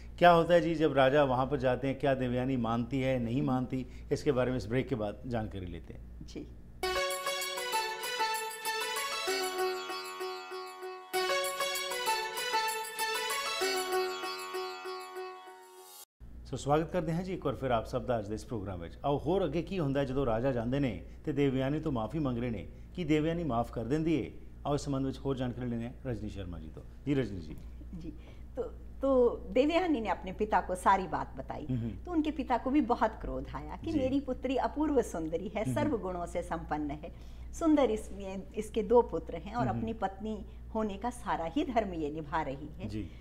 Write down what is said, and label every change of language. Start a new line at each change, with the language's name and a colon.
Hindi: क्या होता है जी जब राजा वहाँ पर जाते हैं, क्या देवयानी मानती है नहीं मानती, इसके बारे में इस ब्रेक के बाद जानकारी लेते हैं जी। स्वागत करते हैं जी एक और फिर आप सब
Punjabi: ਦਾ ਅੱਜ ਦੇ ਇਸ ਪ੍ਰੋਗਰਾਮ ਵਿੱਚ। ਆਓ ਹੋਰ ਅੱਗੇ ਕੀ ਹੁੰਦਾ ਜਦੋਂ ਰਾਜਾ ਜਾਂਦੇ ਨੇ ਤੇ ਦੇਵयानी ਤੋਂ ਮਾਫੀ ਮੰਗ ਰਹੇ ਨੇ ਕਿ ਦੇਵयानी ਮਾਫ ਕਰ ਦਿੰਦੀ ਹੈ।
Hindi: आओ इस संबंध में और जानकारी लेने रजनी शर्मा जी। तो जी रजनी जी तो देवयानी ने अपने पिता को सारी बात बताई। तो उनके पिता को भी बहुत क्रोध आया कि मेरी पुत्री अपूर्व सुंदरी है, सर्व गुणों से संपन्न है, सुंदर इसके 2 पुत्र हैं और अपनी पत्नी होने का सारा ही धर्म ये निभा रही है।